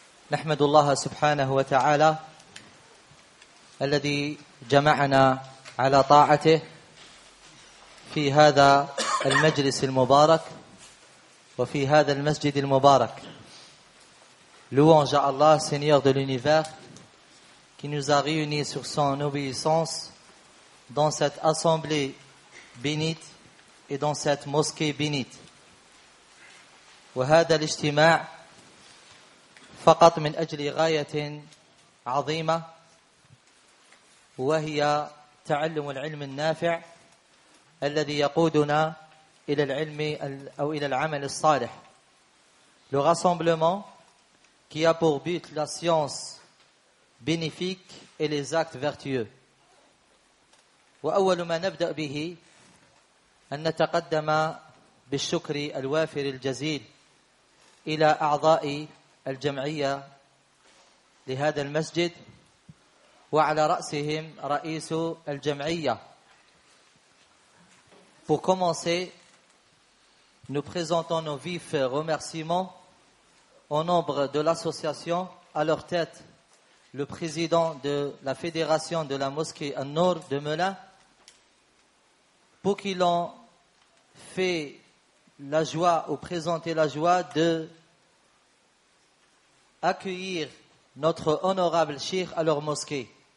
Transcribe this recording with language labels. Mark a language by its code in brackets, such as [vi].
[ar] نحمد الله سبحانه وتعالى الذي جمعنا على طاعته في هذا المجلس المبارك وفي هذا المسجد المبارك. [fr] Louange à Allah, Seigneur de l'univers, qui nous a réunis sur son obéissance dans cette assemblée bénite et dans cette mosquée bénite. [ar] وهذا الاجتماع فقط من أجل غاية عظيمة، وهي تعلم العلم النافع الذي يقودنا إلى العلم أو إلى العمل الصالح. [fr] Le rassemblement qui a pour but la science bénéfique et les actes vertueux. [ar] وأول ما نبدأ به أن نتقدم بالشكر الوافر الجزيل إلى أعضاء الجمعية لهذا المسجد، وعلى رأسهم رئيس الجمعية. [fr] Pour commencer, nous présentons nos vifs remerciements au nombre de l'association, à leur tête, le président de la Fédération de la Mosquée An-Nour de Melun, pour qu'ils ont fait la joie ou présenté la joie de accueillir notre honorable Cheikh à leur mosquée.